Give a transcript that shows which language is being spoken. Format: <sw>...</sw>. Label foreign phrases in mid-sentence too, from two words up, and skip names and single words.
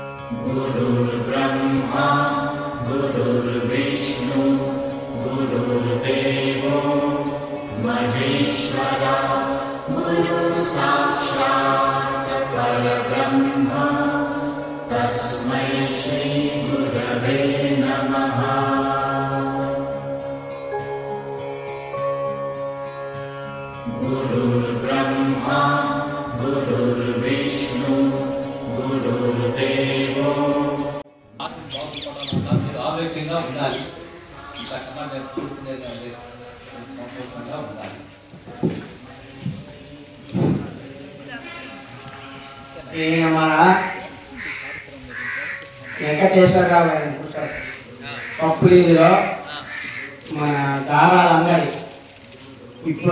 <sa>गुरुर्ब्रह्मा गुरुर्विष्णु गुरुर्देवो महेश्वरा गुरुसाक्षात् परब्रह्म तस्मै श्री गुरवे नमः। गुरुर्ब्रह्मा गुरुर्विष्णु गुरुर्देवो</sa> <te>ఆరోగ్యంగా ఉండాలి. కష్టంగా నేర్చుకుంటున్నది సంతోషంగా ఉండాలి. మన వెంకటేశ్వరరావు గారి పప్పులీలో మన దారాల అంగడి ఇప్పుడు</te>